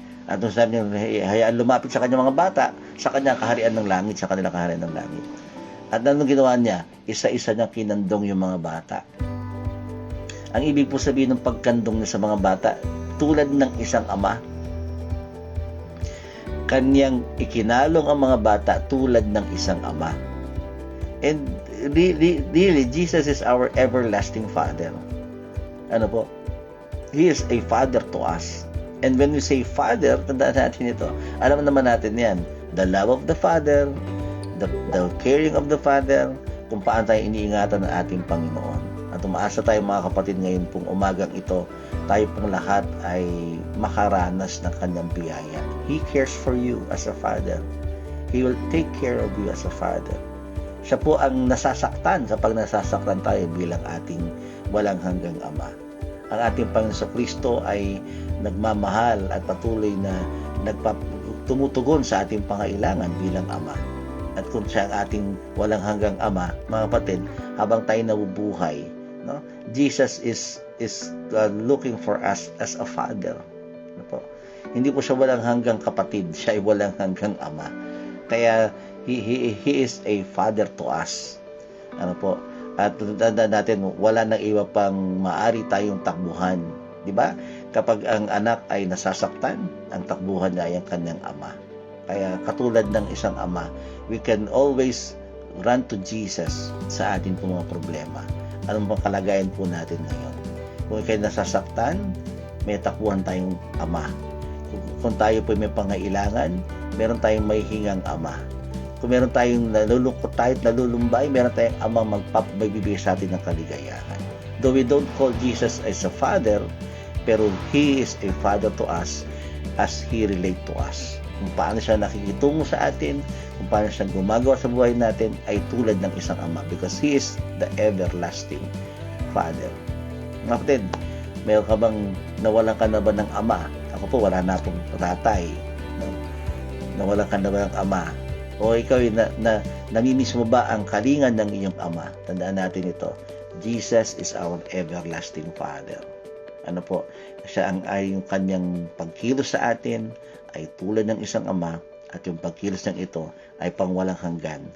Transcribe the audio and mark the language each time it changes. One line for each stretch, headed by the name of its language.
Filipino: At nung sabi niya, hayaan lumapit sa Kanya mga bata, sa Kanya kaharian ng langit, sa kanila kaharian ng langit. At anong ginawa niya? Isa-isa niya kinandong yung mga bata. Ang ibig po sabihin ng pagkandong niya sa mga bata, tulad ng isang ama, Kanyang ikinalong ang mga bata tulad ng isang ama.
English: And really, Jesus is our everlasting Father.
Filipino: Ano po?
English: He is a Father to us. And when we say Father,
Filipino: tandaan natin ito. Alam naman natin yan.
English: The love of the Father, the caring of the Father,
Filipino: kung paano tayo iniingatan ng ating Panginoon. At umaasa tayo mga kapatid ngayon pong umagang ito, tayo pong lahat ay makaranas ng kanyang biyaya.
English: He cares for you as a Father. He will take care of you as a Father.
Filipino: Siya po ang nasasaktan kapag nasasaktan tayo bilang ating walang hanggang Ama. Ang ating Panginoon Kristo ay nagmamahal at patuloy na tumutugon sa ating pangailangan bilang Ama. At kung siya ang ating walang hanggang Ama, mga kapatid, habang tayo nabubuhay, no?
English: Jesus is looking for us as a Father.
Filipino: Ano po? Hindi po siya walang hanggang kapatid, siya ay walang hanggang Ama. Kaya
English: he is a Father to us.
Filipino: Ano po? At tandaan natin, wala nang iba pang maari tayong takbuhan. Di ba? Kapag ang anak ay nasasaktan, ang takbuhan niya ay ang kanyang ama. Kaya katulad ng isang ama,
English: we can always run to Jesus
Filipino: sa ating mga problema. Anong bang kalagayan po natin ngayon? Kung ikay nasasaktan, may takbuhan tayong ama. Kung tayo po may pangailangan, meron tayong may hingang ama. Kung meron tayong nalulungkot tayo at nalulumbay, meron tayong amang magbibigay sa atin ng kaligayahan.
English: Though we don't call Jesus as a Father,
Filipino: pero
English: He is a Father to us as He relate to us.
Filipino: Kung paano siya nakikitungo sa atin, kung paano siya gumagawa sa buhay natin, ay tulad ng isang ama
English: because He is the everlasting Father.
Filipino: Mga kapatid, meron ka bang nawalan ka na ba ng ama? Ako po, wala na pong tatay. No? Nawalan ka na ba ng ama? O ikaw, namimiss mo ba ang kalingan ng iyong ama? Tandaan natin ito.
English: Jesus is our everlasting Father.
Filipino: Ano po? Siya ay yung kanyang pagkilos sa atin ay tulad ng isang ama at yung pagkilos ng ito ay pangwalang hanggan.